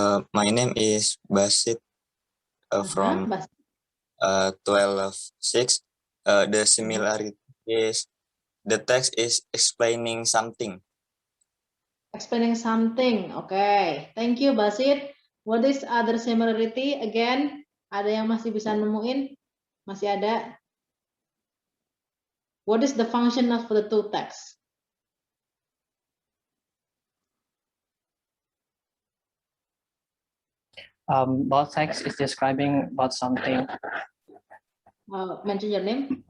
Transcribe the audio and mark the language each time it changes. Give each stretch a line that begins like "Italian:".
English: My name is Basit from 12-6. The similarity is the text is explaining something. Explaining something. Okay. Thank you, Basit. What is other similarity?
Indonesian: Again, ada yang masih bisa nemuin? Masih ada?
English: What is the function of the two texts? Both text is describing about something. Mention your name.